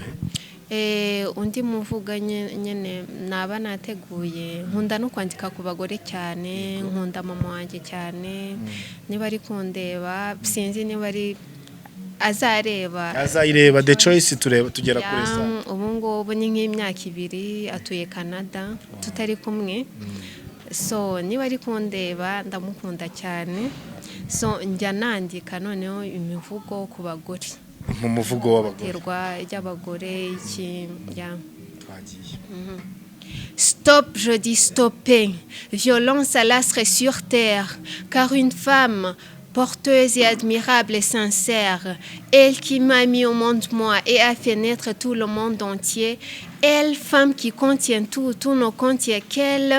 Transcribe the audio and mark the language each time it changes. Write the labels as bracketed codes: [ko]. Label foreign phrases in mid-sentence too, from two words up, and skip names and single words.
[rw] undi muvuga nyene naba nateguye nkunda no kwandika ku bagore cyane nkunda mama wanjye cyane niba ari kundeba sinzi niba ari azayireba the choice tugera kuri sa ubu ngubu ni nk'imyaka 2 atuye Canada tutari kumwe so niba ari kundeba ndamukunda cyane so njya nandika noneho imivugo ku bagore mu muvugo y'abagore iki ya [fr] Stop, je dis stopper. Violence à l'astre sur terre, car une femme porteuse et admirable et sincère, elle qui m'a mis au monde moi et a fait naître tout le monde entier, elle, femme qui contient tout ne contient qu'elle.